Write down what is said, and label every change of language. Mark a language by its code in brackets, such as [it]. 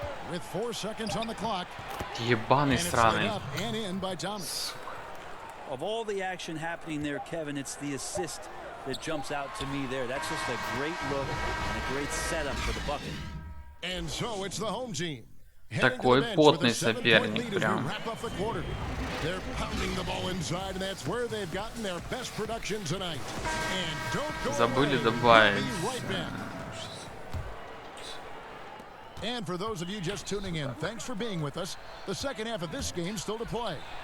[en] With 4 seconds on the clock. [ru] Ебаный сраный. [en] And in by Thomas. Of all the action happening there, Kevin, it's the assist that jumps out to me there. That's just a great look and a great setup for the bucket. And so it's the home team. [ru] Такой потный соперник прям. [en] They're pounding the ball inside, and that's where they've gotten their best production tonight. And don't go [ru] Забыли [en] away. [ru] добавить. [en] Right back. And for those of you just tuning in, thanks for being with us. The second half of this game still to play.